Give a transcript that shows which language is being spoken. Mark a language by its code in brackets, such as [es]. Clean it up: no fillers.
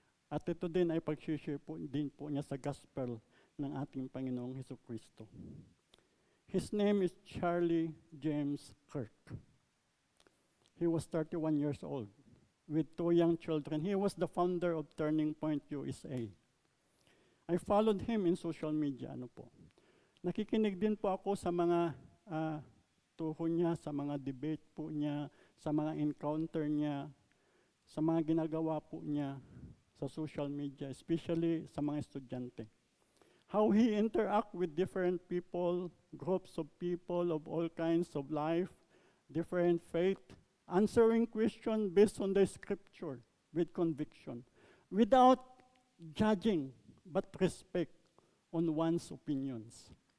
[tl] At ito din ay pag-share po din po niya sa gospel ng ating Panginoong Hesukristo. [en] His name is Charlie James Kirk. He was 31 years old with 2 young children. He was the founder of Turning Point USA. I followed him in social media. [tl] Nakikinig din po ako sa mga tuho niya, sa mga debate po niya, sa mga encounter niya, sa mga ginagawa po niya sa social media, especially sa mga estudyante. [en] How he interact with different people, groups of people of all kinds of life, different faith, answering questions based on the scripture with conviction, without judging, but respect on one's opinions.